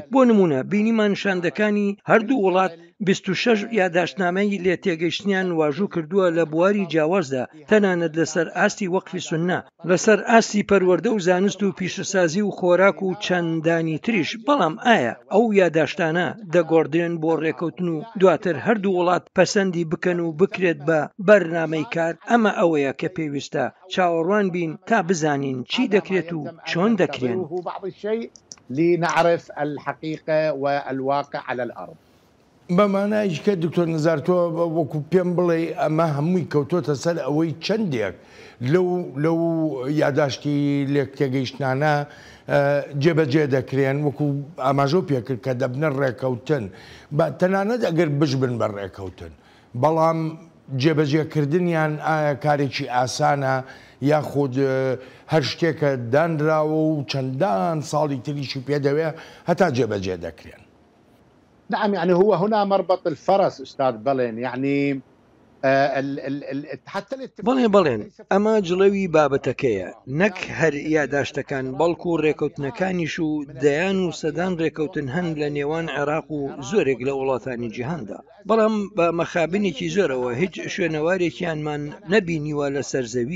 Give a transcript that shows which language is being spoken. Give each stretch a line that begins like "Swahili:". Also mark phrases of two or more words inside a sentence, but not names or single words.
Central Kurdish: بۆ نمونە بینیمان شاندەکانی هەردوو وڵات 26 یاداشتنامەی لێ تێگەیشتنیان واژوو کردووە لە بواری جیاوازدا، تەنانەت لەسەر ئاستی وەقفی سوننا، لەسەر ئاستی پەروەردە و زانست و پیشەسازی و خۆراک و چەندانی تریش. بەڵام ئایا ئەو یاداشتانە دەگۆڕدرێن بۆ ڕێکەوتن و دواتر هەردوو وڵات پەسەندی بکەن و بکرێت بە بەرنامەی کار؟ ئەمە ئەوەیە کە پێویستە چاوەڕوان بین تا بزانین چی دەکرێت و چۆن دەکرێن.
Arabic: لنعرف الحقيقة والواقع على الأرض.
Central Kurdish: بەمانایش کە دکتۆر نزار تۆ وەکو پێم بڵێ ئەمە هەمووی کەوتۆتە سەر ئەوەی چەندێک لەو یاداشتی لێک تێگەیشتانە جێبەجێ دەکرێن، وەکو ئاماژۆ پێکرد کە دەبنە ڕێکەوتن، بە تەنانەت ئەگەر بژبن بە ڕێکەوتن، بەڵام جێبەجێکردنیان ئایا کارێکی ئاسانە یاخود هەر شتێکە دانراوە و چەندان ساڵی تریشی پێدەوێ هەتا جێبەجێ دەکرێن؟
Arabic: نعم، يعني هو هنا مربط الفرس أستاذ بلين، يعني
Central Kurdish: بەڵێن ئەمە جڵەوی بابەتەکەیە، نەک هەر یاداشتەکان، بەڵکو و ڕێکەوتنەکانیش و دەیان و سەدان ڕێکەوتن هەن لە نێوان عێراق و زۆرێک لە وڵاتانی جیهاندا. بەڵام بە مەخابنێکی زۆرەوە هیچ شوێنەوارێکیانمان نەبینیوە لە سەرزەوی.